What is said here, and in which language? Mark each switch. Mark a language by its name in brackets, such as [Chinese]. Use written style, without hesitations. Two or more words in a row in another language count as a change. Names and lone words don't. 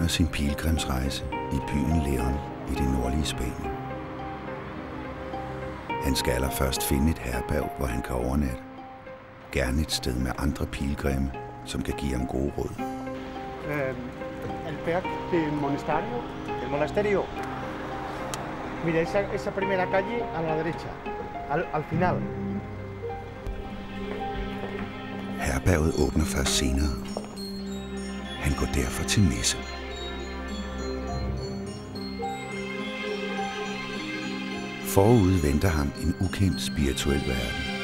[Danish] sin pilgrimsrejse i byen León i det nordlige Spanien. Han skal allerførst finde et herberg, hvor han kan overnatte. Gerne et sted med andre pilgrimme, som kan give ham gode råd. [Spanish] Alberg del monasterio. El monasterio. Mira, esa primera calle a la derecha, al final. [Danish] Herberget åbner først senere. Han går derfor til messe. Forud venter ham en ukendt spirituel verden.